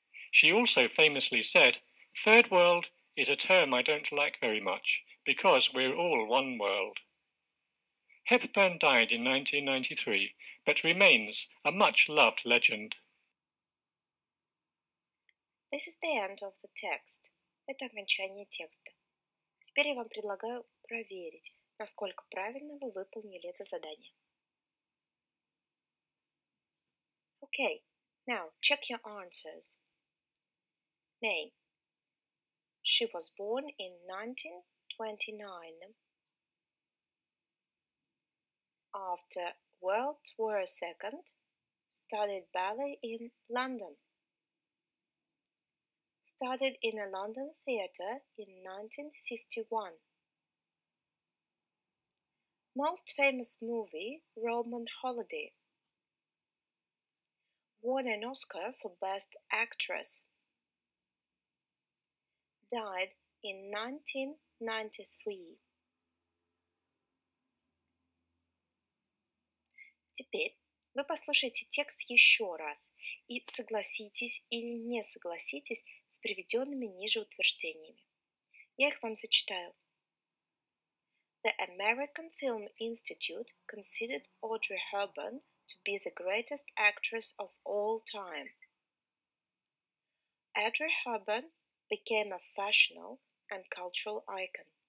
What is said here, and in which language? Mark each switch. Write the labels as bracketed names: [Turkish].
[English] She also famously said, "Third world is a term I don't like very much, because we're all one world." Hepburn died in 1993, but remains a much-loved legend. This is the end of the text. [Russian] Это окончание текста. Теперь я вам предлагаю проверить, насколько правильно вы выполнили это задание. [English] Okay, now check your answers. Name. She was born in 1929. After World War II, studied ballet in London. Started in a London theatre in 1951. Most famous movie, Roman Holiday. Won an Oscar for Best Actress. Died in 1993. [Russian] Теперь вы послушайте текст еще раз и согласитесь или не согласитесь с приведенными ниже утверждениями. Я их вам зачитаю. [English] The American Film Institute considered Audrey Hepburn to be the greatest actress of all time. Audrey Hepburn became a fashionable and cultural icon.